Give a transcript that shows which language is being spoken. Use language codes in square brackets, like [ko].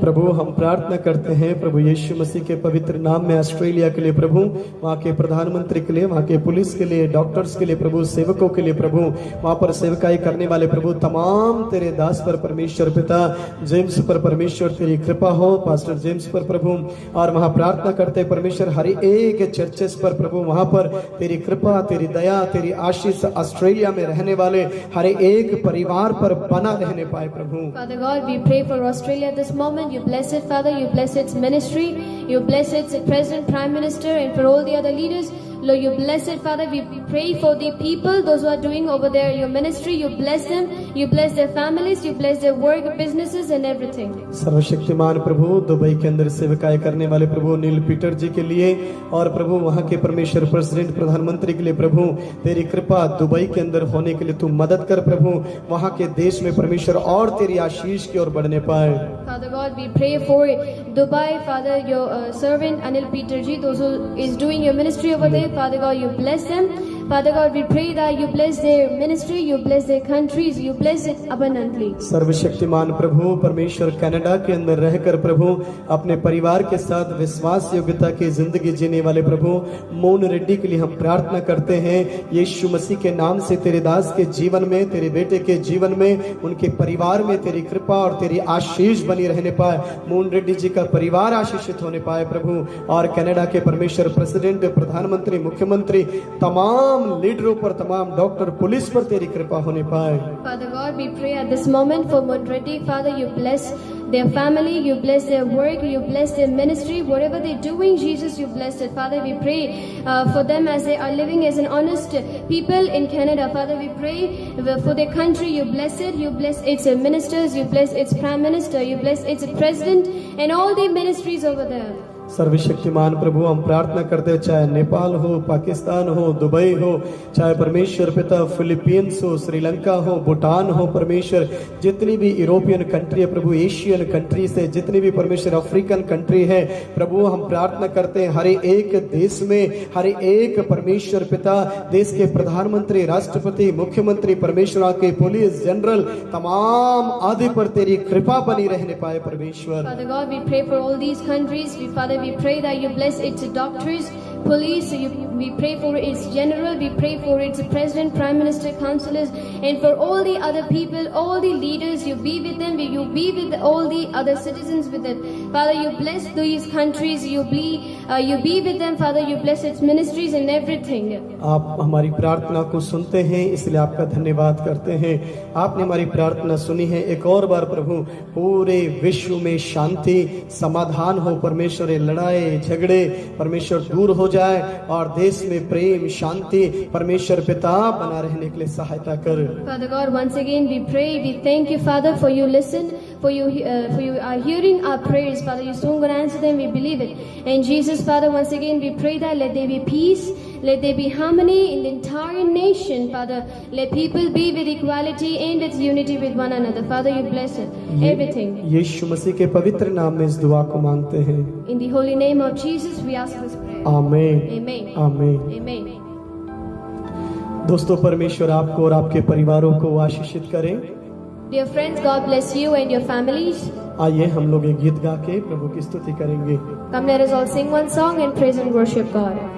[hi] प्रभु हम प्रार्थना करते हैं प्रभु यीशु मसीह के पवित्र नाम में ऑस्ट्रेलिया के लिए प्रभु, वहाँ के प्रधानमंत्री के लिए, वहाँ के पुलिस के लिए, डॉक्टर्स के लिए प्रभु, सेवकों के लिए प्रभु, वहाँ पर सेवकाई करने वाले प्रभु तमाम तेरे दास पर परमेश्वर पिता, जेम्स पर परमेश्वर तेरी कृपा हो, पास्टर जेम्स पर प्रभु, और वहाँ प्रार्थना करते परमेश्वर हर एक चर्चेस पर प्रभु, वहाँ पर तेरी कृपा, तेरी दया, तेरी आशीष ऑस्ट्रेलिया में रहने वाले हर एक परिवार पर बना रहने पाए प्रभु। [en] Father God, we pray for Australia this moment. You bless it, Father. You bless its ministry. You bless its president, prime minister, and for all the other leaders. Lord, you bless it, Father. We pray for the people, those who are doing over there your ministry. You bless them. You bless their families. You bless their work, businesses, and everything. [hi] सर्वशक्तिमान प्रभु, Dubai के अंदर सेवकाई करने वाले प्रभु नील Peter जी के लिए और प्रभु वहाँ के परमेश्वर प्रेसिडेंट, प्रधानमंत्री के लिए प्रभु तेरी कृपा दुबई के अंदर होने के लिए तू मदद कर प्रभु, वहाँ के देश में परमेश्वर और तेरी आशीष की ओर बढ़ने पाए। [en] Father God, we pray for Dubai, Father, your servant Anil Peter ji, those who is doing your ministry over there. Father God, you bless them. Father God, we pray that you bless their ministry, you bless their countries, you bless it abundantly. [hi] सर्वशक्तिमान प्रभु परमेश्वर Canada के अंदर रहकर प्रभु अपने परिवार के साथ विश्वास योग्यता की जिंदगी जीने वाले प्रभु मोहन रेड्डी के लिए हम प्रार्थना करते हैं। यीशु मसीह के नाम से तेरे दास के जीवन में, तेरे बेटे के जीवन में, उनके परिवार में तेरी कृपा और तेरी आशीष बनी रहने पाए। मोहन रेड्डी जी का परिवार आशीषित होने पाए प्रभु, और कनाडा के परमेश्वर प्रेसिडेंट, प्रधानमंत्री, मुख्यमंत्री, तमाम लीडरों पर, तमाम डॉक्टर, पुलिस पर तेरी कृपा होने पाए। [en] Father God, we pray at this moment for Mohan Reddy. Father, you bless their family, you bless their work, you bless their ministry, whatever they're doing, Jesus, you bless it. Father, we pray for them as they are living as an honest people in Canada. Father, we pray for their country, you bless it, you bless its ministers, you bless its prime minister, you bless its president and all the ministries over there. [hi] सर्वशक्तिमान प्रभु हम प्रार्थना करते हैं, चाहे नेपाल हो, पाकिस्तान हो, Dubai हो, चाहे परमेश्वर पिता फिलीपींस हो, श्रीलंका हो, भूटान हो, परमेश्वर जितनी भी यूरोपियन कंट्री है प्रभु, एशियन कंट्री से जितनी भी परमेश्वर अफ्रीकन कंट्री है प्रभु, हम प्रार्थना करते हैं हर एक देश में, हर एक परमेश्वर पिता देश के प्रधानमंत्री, राष्ट्रपति, मुख्यमंत्री, परमेश्वर के पुलिस जनरल, तमाम आदि पर तेरी कृपा बनी रहने पाए परमेश्वर। [en] Father God, we pray for all these countries. We pray that you bless its doctors, police, we pray for its general, we pray for its president, prime minister, councillors, and for all the other people, all the leaders, you be with them, you be with all the other citizens with it. Father, you bless these countries, you be with them, Father, you bless its ministries and everything. [hi] आप हमारी प्रार्थना को सुनते हैं, इसलिए आपका धन्यवाद करते हैं। आपने हमारी प्रार्थना सुनी है। एक और बार प्रभु पूरे विश्व में शांति, समाधान हो परमेश्वर, लड़ाई झगड़े परमेश्वर दूर हो जाए और देश में प्रेम, शांति परमेश्वर पिता बना रहने के लिए सहायता कर। [en] Father God, once again we pray, we thank you Father for you listen, for you are hearing our prayers, Father. You soon gonna answer them, we believe it. And Jesus, Father, once again we pray that let there be peace, let there be harmony in the entire nation, Father. Let people be with equality and with unity with one another. Father, you bless it, everything. [hi] यीशु मसीह के पवित्र नाम में इस दुआ को मांगते हैं। [en] In the holy name of Jesus, we ask this prayer. [hi] आमीन, [en] Amen. [hi] आमीन। [en] Amen. [hi] दोस्तों, परमेश्वर आपको और आपके परिवारों को आशीषित करें। [en] Dear friends, God bless you and your families. [hi] आइए हम लोग एक गीत गा के प्रभु की स्तुति करेंगे। [en] Come, let us all sing one song and praise and worship God.